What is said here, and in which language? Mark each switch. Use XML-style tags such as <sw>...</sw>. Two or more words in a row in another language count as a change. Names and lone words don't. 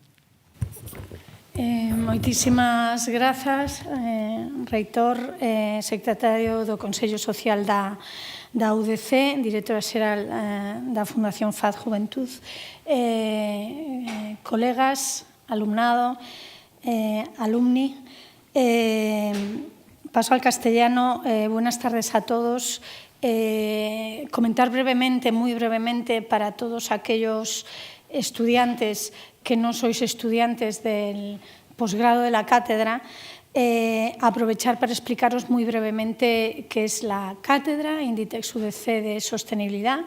<gl>Moitísimas grazas, reitor, secretario do Consello Social da UDC, directora xeral da Fundación FAD Juventud, colegas, alumnado, alumni.</gl> <es>Paso al castellano. Buenas tardes a todos. Comentar brevemente, muy brevemente, para todos aquellos estudiantes que no sois estudiantes del posgrado de la cátedra, aprovechar para explicaros muy brevemente qué es la Cátedra Inditex UDC de Sostenibilidad.</es>